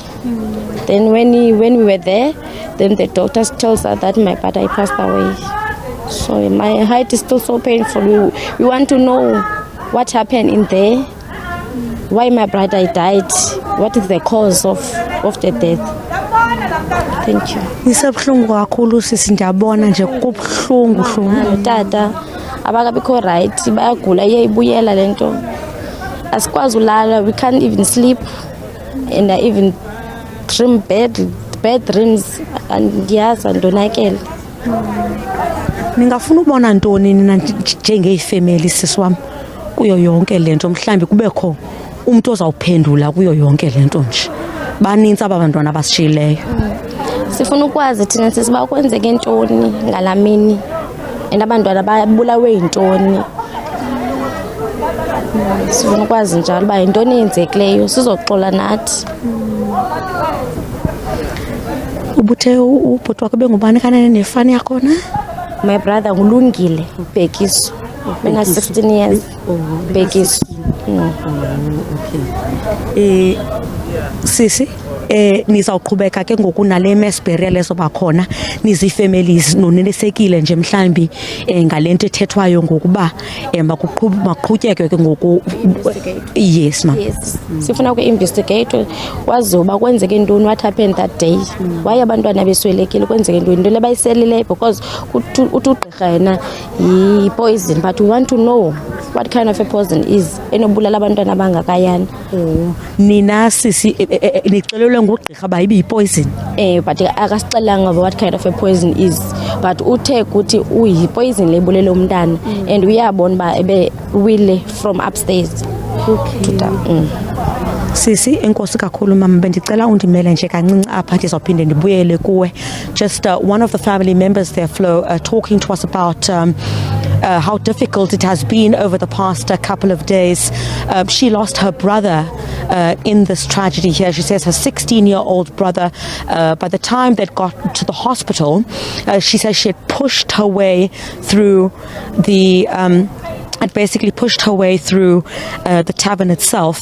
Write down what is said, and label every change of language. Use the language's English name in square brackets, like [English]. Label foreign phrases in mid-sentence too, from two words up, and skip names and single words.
[English] Then when we were there, then the doctors tells us that my brother passed away. So my heart is still so painful. We want to know what happened in there, why my brother died, what is the cause of the death. Thank you. [Xhosa] Ngisabhlungu kakhulu sisi, ndiyabona nje kubhlungu tata abakabikho right, bayagula iyayibuyela lento. Asikwazi ulala, [English] we can't even sleep, and I even dream bad dreams, and yes, [Xhosa] andonakele. Ningafuna ubona ntoni nina njengeyifamily sisi wami kuyo yonke lento, mhlambi kubekho umuntu ozawuphendula kuyo yonke lento nje? Baninzi abantwana abasishileyo. Sifuna ukwazi thina sisi bakwenzeke ntoni ngalamini, and abantwana babulawe intoni. Sifuna ukwazi njalo uba yintoni eyenzekileyo sizoxola nathi. Ubuthe ubhuti wakho bengubani kanene nefani yakhona? [English] My brother [Xhosa] ngulungile Bhekiso. Mina [English] 16 years. [Xhosa] Bhekiso. Okay. Sisi nizawuqhubeka ke ngoku nale mass burial ezoba khona, nizifamilies nonelisekile nje mhlambi ngalento ethethwayo ngokuba maqhutyekwe ke ngoku? [English] Yes ma. [Xhosa] Yes. Sifuna ku-investigate kwaziwe uba kwenzeke ntoni, [English] what happened that day, why [Xhosa] abantwana beswelekile, kwenzeke ntoni, into lebayiselileyo, [English] because [Xhosa] uthi ugqirha yena yi-poison, [English] but we want to know what kind of a poison is [Xhosa] enobulala abantwana abangakayana. Nina sisi nixelelwe ngugqirha ba ibi-poison? But akasixelanga [English] what kind of a poison is, [Xhosa] but uthe kuthi uyi-poison le ibulele umntana, and uyabona uba ebewile [English] from upstairs. [Xhosa] Sisi enkosi kakhulu mama, bendicela undimele nje kancinci apha ndizawuphinde ndibuyele kuwe. [English] Just one of the family members there, Flo, talking to us about how difficult it has been over the past couple of days. She lost her brother in this tragedy here. She says her 16-year-old brother, by the time they got to the hospital, she says she had pushed her way through the had basically pushed her way through the tavern itself.